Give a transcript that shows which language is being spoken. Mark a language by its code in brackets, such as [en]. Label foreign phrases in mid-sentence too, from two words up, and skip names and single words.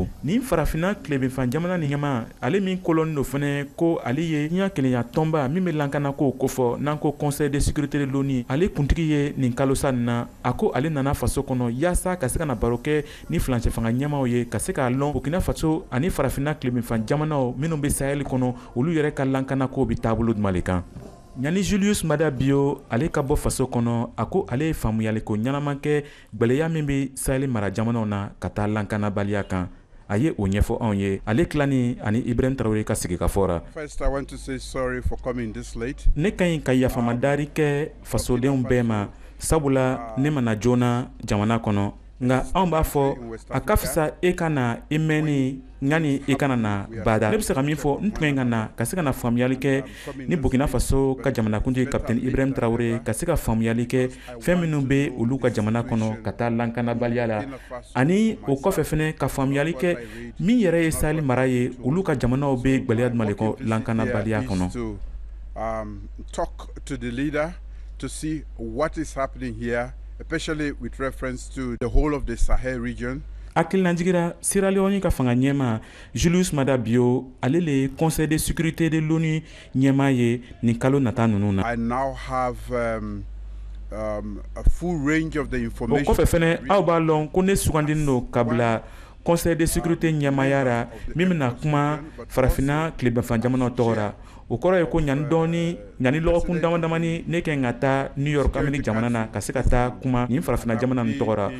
[bm] Nin farafina tilebinfan jamana nin ɲɛma ale min kolɔni do fɛnɛ ko ale ye ɲɛ kelenya tɔnba min bɛ lankana ko kofɔ n'an ko [fr] conseil de sécurité de l'ONU [bm] ale kuntigi ye nin kalosa nin na a ko ale nana faso kɔnɔ yaasa ka se ka na baro kɛ ni falancɛ fanga ɲɛmaw ye ka se k'a lɔn Burkina Faso ani farafina tilebinfan jamanaw minnu bɛ Sahel kɔnɔ olu yɛrɛ ka lankana ko bɛ taabolo jumɛn de kan. Ɲani Julius Maada Bio ale ka bɔ faso kɔnɔ a ko ale ye faamuyaliko ɲɛnaman kɛ gwɛlɛya min bɛ Sahel mara jamanaw na ka taa lankanabaliya kan a ye o ɲɛfɔ anw ye ale tilani ani Ibrahim Traoré ka sigikafɔ ra. [en] First, I want to say sorry for coming this late. [bm] Ne ka ɲi ka yafamadari kɛ fasodenw bɛɛ ma sabula ne mana joona jamana kɔnɔ nga anw b'a fɔ a ka fisa e ka na i mɛnni ɲani i kana na bada. Ne bɛ se ka min fɔ n tun ka na ka se ka na faamuyali kɛ ni Burkina Faso ka jamanakuntigi Capitaine Ibrahim Traoré ka se ka faamuyali kɛ fɛn minnu bɛ olu ka jamana kɔnɔ ka taa lankanabaliya la ani o kɔfɛ fɛnɛ ka faamuyali kɛ min yɛrɛ ye Sahel mara ye olu ka jamanaw bɛ gwɛlɛya jumɛn de kɔ lankanabaliya kɔnɔ. [en] Talk to the leader to see what is happening here, especially with reference to the whole of the Sahel region. [bm] Akilanjigira Sierra Leone ka fanga ɲɛma Julius Maada Bio ale le [fr] conseil de sécurité de l'ONU [bm] ɲɛma ye nin kalo nata ninnu na. [en] I now have a full range of the information. [bm] O kɔfɛ fɛnɛ aw b'a lɔn ko ne sugandini do ka bila [fr] conseil de sécurité [bm] ɲɛmaya ra min bɛna kuma farafina tilebinfan jamanaw tɔgɔ ra. O kɔrɔ ye ko ɲani lɔgɔkun damadamani ne kɛ ka taa New York Amérique jamana na ka se ka taa kuma nin farafina jamana nin tɔgɔ ra.